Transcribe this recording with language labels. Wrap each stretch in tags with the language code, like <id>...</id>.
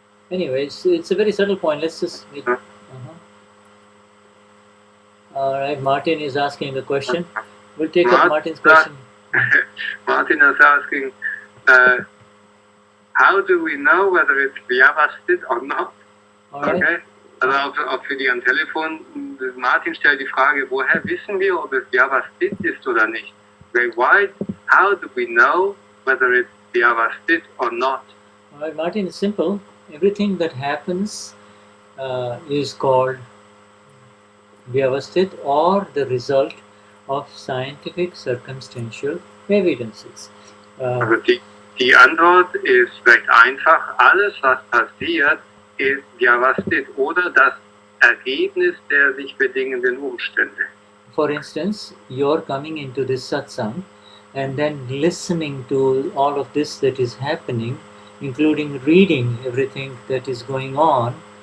<en>Anyways, it's a very subtle point. Let's just. All right, Martin is asking the question. We'll take up Martin's question. Martin is asking, how do we know whether it's Vyavasthit or not? All right. Okay.</en> <de>Also auch für die am Telefon. Martin stellt die Frage, woher wissen wir, ob es Vyavasthit ist oder nicht?</de> <en>How do we know whether it's Vyavasthit or not? All right, Martin, it's simple. Everything that happens is called Vyavasthit or the result of scientific circumstantial evidences.</en> <de>Also die Antwort ist recht einfach. Alles, was passiert, ist Vyavasthit oder das Ergebnis der sich bedingenden Umstände.</de> <en>For instance, you're coming into this satsang and then listening to all of this that is happening, including reading everything that is going on,</en>